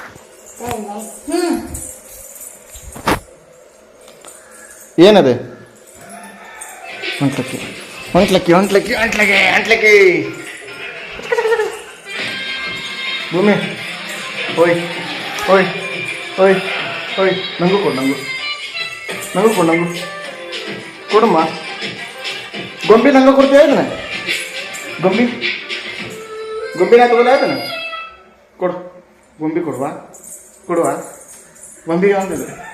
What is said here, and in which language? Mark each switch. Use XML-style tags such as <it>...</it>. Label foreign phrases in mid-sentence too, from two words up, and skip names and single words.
<kn>ಏನದು? ಹೊಂಟ್ಲಕ್ಕಿ ಹೊಂಟ್ಲಕ್ಕಿ ಹೊಂಟ್ಲಕ್ಕಿ ಹೊಂಟ್ಲಕ್ಕಿ ಹೊಂಟ್ಲಕ್ಕಿ ಭೂಮಿ. ಓಯ್ ಓಯ್ ಓಯ್ ಓಯ್, ನಂಗೂ ಕೊಡು, ನಂಗೂ ಕೊಡು, ನಂಗೂ ಕೊಡಮ್ಮ. ಗೊಂಬಿ ನಂಗೆ ಕೊಡ್ತೀಯ ಇದನ್ನ? ಗೊಂಬಿನ ತಗೋಲ್ಲ ಇದನ್ನ? ಕೊಡು, ಗೊಂಬಿ ಕೊಡುವ, ಗೊಂಬಿಗೆ ಒಂದಿದೆ.</kn>